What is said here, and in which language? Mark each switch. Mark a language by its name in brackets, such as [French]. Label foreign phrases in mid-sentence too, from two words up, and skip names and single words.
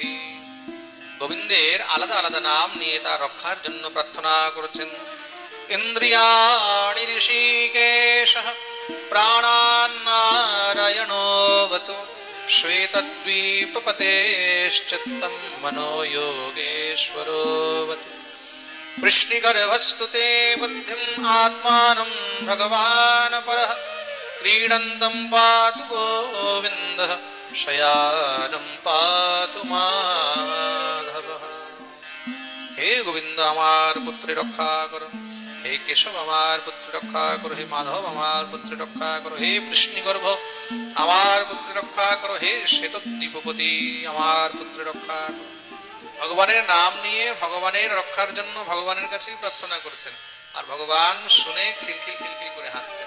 [Bangla] গোবিন্দের আলাদা আলাদা নাম নিয়ে তার রক্ষার জন্য প্রার্থনা করেছেন। [Sanskrit] ইন্দ্রিয়াণি ঋষিকেশঃ প্রাণান্নারায়ণোऽবতু শ্বেতদ্বীপপতেশ্চিত্তং মনো যোগেশ্বরোऽবতু। वृष्णिगर्भस्तुते बुद्धिम् आत्मानं भगवान् परः क्रीडन्तं पातु गोविन्दः शयानं पातु माधवः। हे गोविंद, [Bangla] আমার পুত্রে রক্ষা করো। হে কেশব আমার পুত্র রক্ষা করো, হে মাধব আমার পুত্র রক্ষা করো, হে কৃষ্ণগর্ভ আমার পুত্র রক্ষা করো, হে শ্বেতদ্বীপপতি আমার পুত্র রক্ষা করো। ভগবানের নাম নিয়ে ভগবানের রক্ষার জন্য ভগবানের কাছেই প্রার্থনা করছেন, আর ভগবান শুনে খিলখিল খিলখিল করে হাসছেন।